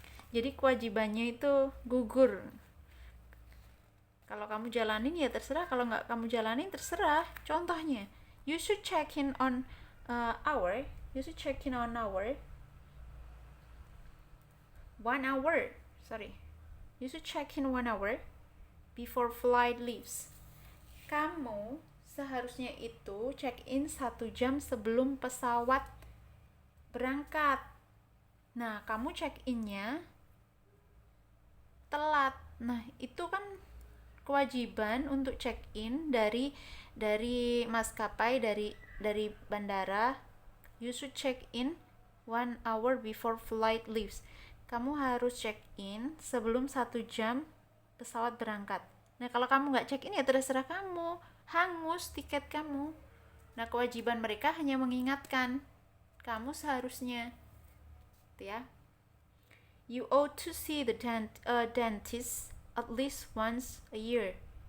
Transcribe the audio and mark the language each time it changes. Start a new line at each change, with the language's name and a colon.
Indonesian: Jadi kewajibannya itu gugur. Kalau kamu jalanin ya terserah, kalau nggak kamu jalanin terserah.
English: Contohnya, you should check in on hour. You should check in on hour. 1 hour. Sorry. You should check in 1 hour before flight leaves.
Indonesian: Kamu seharusnya itu check in 1 jam sebelum pesawat berangkat. Nah, kamu check innya telat. Nah, itu kan kewajiban untuk check in dari maskapai, dari bandara.
English: You should check in 1 hour before flight leaves.
Indonesian: Kamu harus check in sebelum 1 jam pesawat berangkat. Nah, kalau kamu nggak check in ya terserah kamu, hangus tiket kamu. Nah, kewajiban mereka hanya mengingatkan kamu seharusnya, ya.
English: You ought to see the dentist at least once a year.